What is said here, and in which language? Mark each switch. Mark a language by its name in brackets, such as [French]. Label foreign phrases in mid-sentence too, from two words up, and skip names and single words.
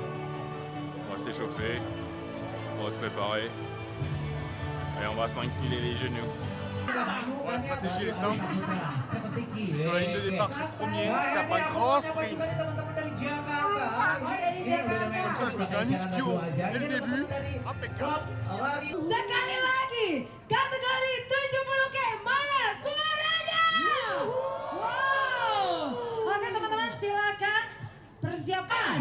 [French] On va s'échauffer, on va se préparer et on va s'incliner les genoux. Bon, la stratégie elle est simple. Je suis sur la ligne de départ, je suis premier, je tape un grand sprint. Comme ça je me fais un ischio dès le début, impeccable. [Indonesian] Sekali lagi, kategori 70 K, mana suaranya? Wow. Oke teman-teman silakan persiapan.